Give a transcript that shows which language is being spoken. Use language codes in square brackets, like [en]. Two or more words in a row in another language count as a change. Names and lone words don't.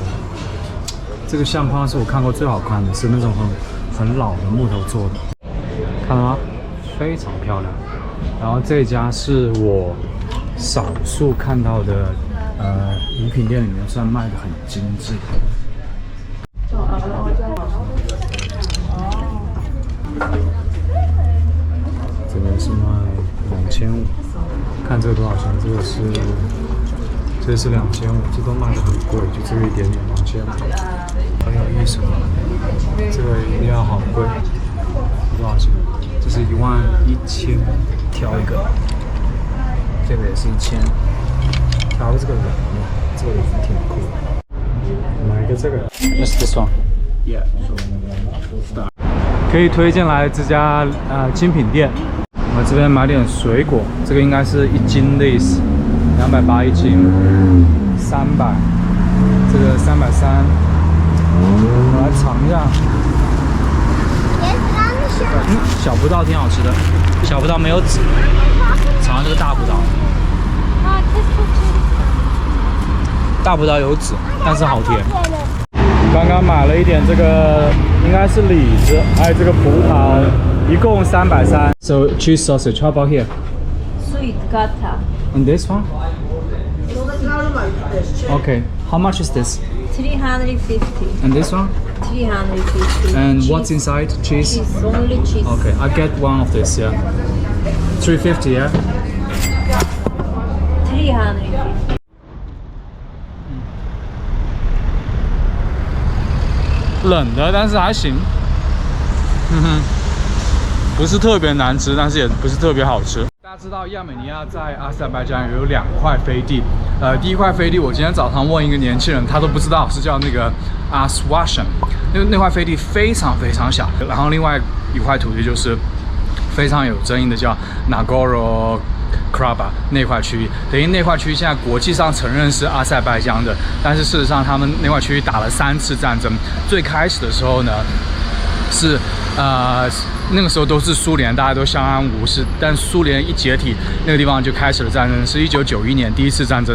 [zh] 這個相框是我看過最好看的，是那種很老的木頭做的，看到嗎？非常漂亮。然后這家是我少數看到的。禮品店裡面算賣的很精緻。這個是賣2500，看這個多少錢？這個是2500，這都賣的很貴，就這個一點點2500，很有意思。這個一定要好貴，多少錢？這是11000，挑一個，這個也是1000。挑這個人，這个人挺酷的。买一個這個 ， [en] Just this one。Yeah。 [zh] 可以推薦來這家精品店。我們這邊買點水果，這個應該是1斤的意思，280一斤，300，這個330。我來嘗一下。小葡萄挺好吃的，小葡萄沒有籽。嘗這個大葡萄。大葡萄有籽，但是好甜。剛剛買了一點這個，應該是李子，還有這個葡萄，一共 330。 [en] So cheese sausage, how about here? Sweet gata. And this one? Okay. How much is this? 350. And this one? 350. And cheese. What's inside? Cheese? Cheese, only cheese. Okay, I get one of this, yeah. 350, yeah. 350. [zh] 冷的，但是還行。不是特別難吃，但是也不是特別好吃。大家知道亞美尼亞在阿塞拜疆有2塊飛地，第一塊飛地我今天早上問一個年輕人，他都不知道，是叫那個 Aswashan， 那塊飛地非常非常小。然後另外一塊土地就是非常有爭議的，叫 Nagorno-Karabakh 那塊區域，等於那塊區域現在國際上承認是阿塞拜疆的，但是事實上他們那塊區域打了3次戰爭。最開始的時候呢，是那個時候都是蘇聯，大家都相安無事。但蘇聯一解體，那個地方就開始了戰爭，是1991年第1次戰爭。